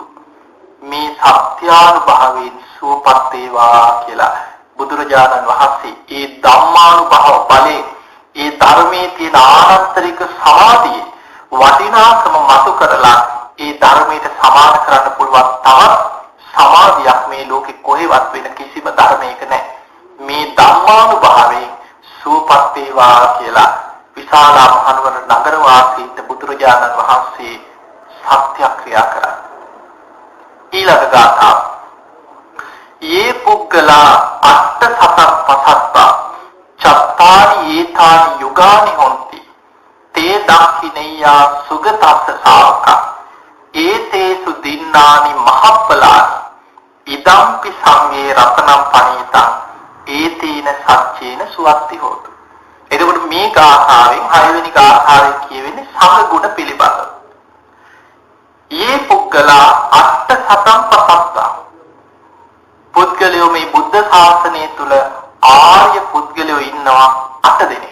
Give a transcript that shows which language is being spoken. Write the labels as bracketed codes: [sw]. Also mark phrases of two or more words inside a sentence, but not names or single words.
[si] මේ සත්‍යානුභවයෙන් සුවපත් වේවා කියලා බුදුරජාණන් වහන්සේ ඒ ධම්මානුභව බලයෙන් ඒ ධර්මයේ තියෙන ආනන්තරික සමාධිය වටිනාකම මතු කරලා ඒ ධර්මයට සමාන කරන්න පුළුවන් තවත් සමාධියක් මේ ලෝකෙ කොහෙවත් වෙන කිසිම ධර්මයක නැහැ. මේ ධම්මානුභවයෙන් සුවපත් වේවා කියලා විශාලා මහනුවර නගර වාසීන්ට බුදුරජාණන් වහන්සේ සත්‍යක්‍රියා කරා. ඊළඟ ගාථාව. [pi] යේ පුග්ගලා අට්ඨ සතක් පසත්තා චත්තාරි ඒතානි යුගානි හොಂತಿ තේ දක්ඛිනේයා සුගතස්ස ශාවකා ඒතේසු දින්නානි මහප්පලානි ඉදම්පි සංඝේ රතනම් පණීතං ඒතේන සච්චේන සුවත්ති හෝතු. [si] එතකොට මේ ගාථාවෙන් 6 වෙනි ගාථාවෙන් කියවෙන්නේ සංඝ ගුණ පිළිබඳව. [pi] යේ පුග්ගලා අට්ඨ සතම් පසත්තා. [si] පුද්ගලයෝ මේ බුද්ධ ශාසනය තුල ආර්ය පුද්ගලයෝ ඉන්නවා 8 දෙනෙක්.